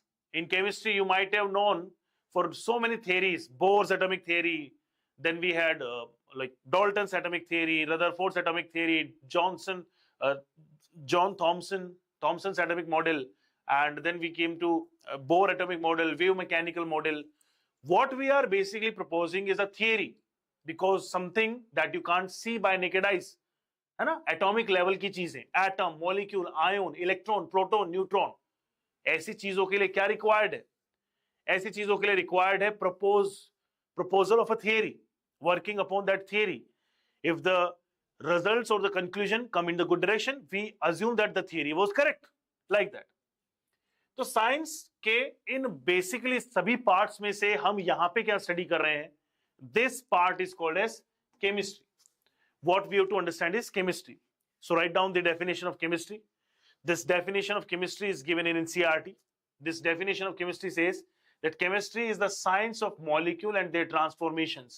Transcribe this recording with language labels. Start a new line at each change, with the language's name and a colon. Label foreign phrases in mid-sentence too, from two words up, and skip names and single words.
English: In chemistry, you might have known for so many theories, Bohr's atomic theory, then we had like Dalton's atomic theory, Rutherford's atomic theory, John Thomson's atomic model, and then we came to Bohr atomic model, wave mechanical model. What we are basically proposing is a theory, because something that you can't see by naked eyes,
Hindi: है ना,
English: atomic level
Hindi: की चीजें,
English: atom, molecule, ion, electron, proton, neutron,
Hindi: ऐसी चीजों के लिए क्या required है? ऐसी चीजों के लिए required है
English: proposal of a theory, working upon that theory. If the results or the conclusion come in the good direction, we assume that the theory was correct, like that.
Hindi: तो साइंस के
English: in basically
Hindi: सभी पार्ट्स में से हम यहां पे क्या स्टडी कर रहे हैं?
English: this part is called as chemistry. What we have to understand is chemistry. So write down the definition of chemistry. This definition of chemistry is given in NCERT. This definition of chemistry says that chemistry is the science of molecule and their transformations.